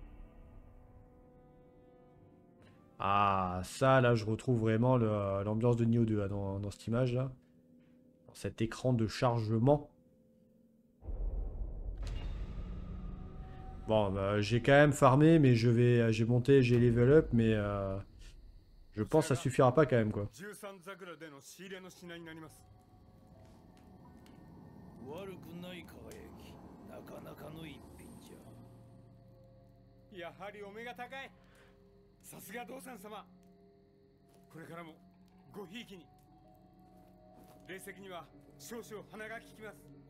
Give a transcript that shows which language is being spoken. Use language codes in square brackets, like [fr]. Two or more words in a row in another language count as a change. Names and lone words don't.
[fr] Ah, ça, là, je retrouve vraiment l'ambiance de Nioh 2 là, dans cette image-là. Dans cet écran de chargement. Bon, bah, j'ai quand même farmé, mais j'ai monté, j'ai [en] level up, [fr] mais je pense que ça suffira pas quand même, quoi. [ja] 悪くない輝き、なかなかの一品じゃ。やはりお目が高い。さすが道産様。これからもごひいきに。霊石には少々鼻が利きます。